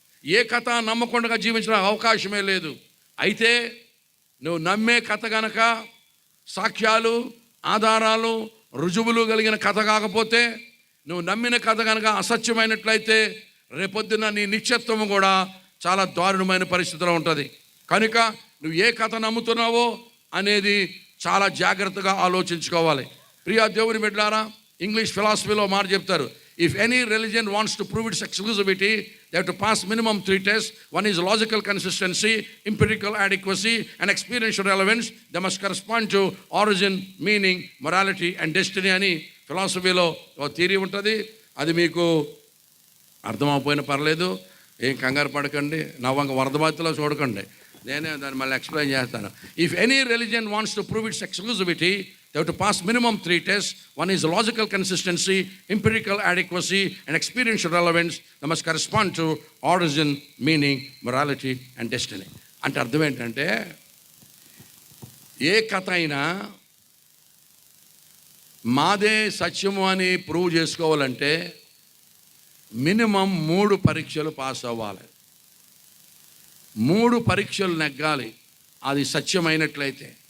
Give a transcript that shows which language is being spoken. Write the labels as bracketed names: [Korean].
[Telugu] ఏ కథ నమ్మకుండా జీవించడానికి అవకాశమే లేదు. అయితే నువ్వు నమ్మే కథ గనక సాక్ష్యాలు, ఆధారాలు, రుజువులు కలిగిన కథ కాకపోతే, నువ్వు నమ్మిన కథ కనుక అసత్యమైనట్లయితే రేపొద్దున నీ నిత్యత్వం కూడా చాలా దారుణమైన పరిస్థితిలో ఉంటుంది. కనుక నువ్వు ఏ కథ నమ్ముతున్నావో అనేది చాలా జాగ్రత్తగా ఆలోచించుకోవాలి. ప్రియా దేవుని బిడ్డలారా, ఇంగ్లీష్ ఫిలాసఫీలో మాట చెప్తారు, [English] If any religion wants to prove its exclusivity they have to pass minimum 3 tests. One is logical consistency, empirical adequacy and experiential relevance. They must correspond to origin, meaning, morality and destiny [Telugu] అని ఫిలాసఫీలో ఒక theory ఉంటుంది. అది మీకు అర్థమైపోయినా పర్లేదు, ఏం కంగారు పడకండి, నవ్వంగా వరద బాధితులో చూడకండి, నేనే దాన్ని మళ్ళీ ఎక్స్ప్లెయిన్ చేస్తాను. [English] If any religion wants to prove its exclusivity they have to pass minimum 3 tests. One is logical consistency, empirical adequacy and experiential relevance. They must correspond to origin, meaning, morality and destiny. [Telugu] అంటే అర్థం ఏంటంటే, ఏ కథ అయినా మాదే సత్యము అని prove చేసుకోవాలంటే minimum 3 పరీక్షలు పాస్ అవ్వాలి. 3 పరీక్షలు నెగ్గాలి అది సత్యమైనట్లయితే.